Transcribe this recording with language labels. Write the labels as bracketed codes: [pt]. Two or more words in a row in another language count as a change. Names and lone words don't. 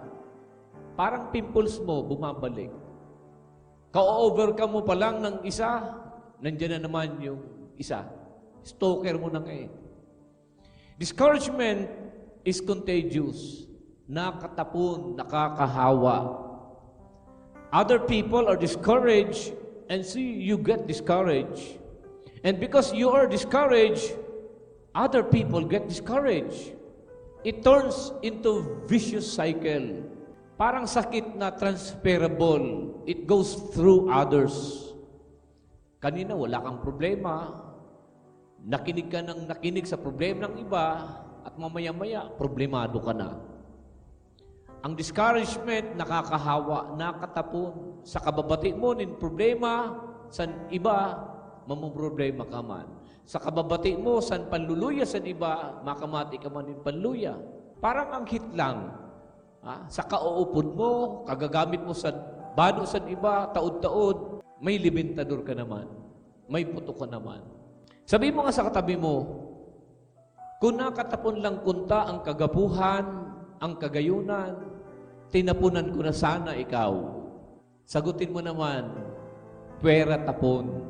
[tl] Parang pimples mo, bumabalik. Ka-overcome mo pa lang ng isa, nandiyan na naman yung isa. Stalker mo na ngayon. [en] Discouragement is contagious. [tl] Nakatapon, nakakahawa. [en] Other people are discouraged and see you get discouraged. And because you are discouraged, other people get discouraged. It turns into vicious cycle. [tl] Parang sakit na transferable. [en] It goes through others. [tl] Kanina wala kang problema. Nakinig ka ng nakinig sa problema ng iba at mamaya-maya, problemado ka na. Ang discouragement, nakakahawa, [bik] nakatapon. Sa kababati mo, nin problema, sa iba, mamumroblema ka man. Sa kababati mo, san panluluya sa iba, makamati ka man nin panluya. [tl] Parang ang hit lang. [bik] Sa kauupod mo, kagagamit mo sa bado sa iba, taod-taod, may libintador ka naman. May puto ka naman. [tl] Sabi mo nga sa katabi mo, [bik] kung nakatapon lang kunta ang kagapuhan, ang kagayunan, tinapunan ko na sana ikaw. [tl] Sagutin mo naman, pwera tapon.